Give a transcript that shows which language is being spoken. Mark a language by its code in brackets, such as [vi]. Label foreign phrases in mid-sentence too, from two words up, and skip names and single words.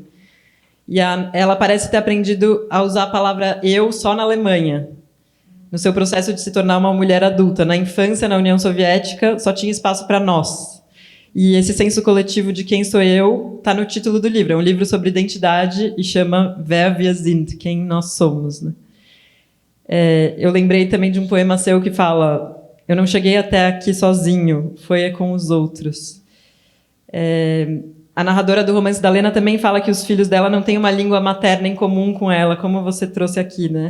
[pt] E ela parece ter aprendido a usar a palavra eu só na Alemanha, no seu processo de se tornar uma mulher adulta. Na infância, na União Soviética, só tinha espaço para nós. E esse senso coletivo de quem sou eu está no título do livro. É um livro sobre identidade e chama Wer wir sind, quem nós somos, né? Eu lembrei também de um poema seu que fala: eu não cheguei até aqui sozinho, foi com os outros. A narradora do romance da Lena também fala que os filhos dela não têm uma língua materna em comum com ela, como você trouxe aqui, né?